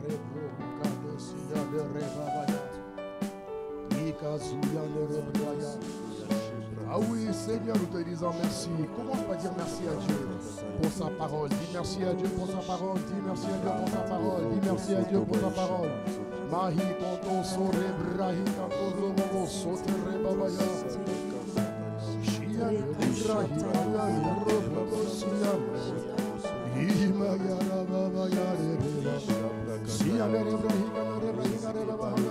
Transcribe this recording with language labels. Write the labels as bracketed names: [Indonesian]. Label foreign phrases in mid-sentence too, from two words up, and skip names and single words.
[French] Ah oui, Seigneur, nous te disons merci. Comment pas dire merci à Dieu pour sa parole? Dis merci à Dieu pour sa parole. Dis merci à Dieu pour sa parole. Dis merci à Dieu pour sa parole. Mahi konto sore brahi kanto robo sotere babaya. Shia brahi kanto robo shia. Ima ya babaya reba. Shia brahi kanto brahi kanto babaya.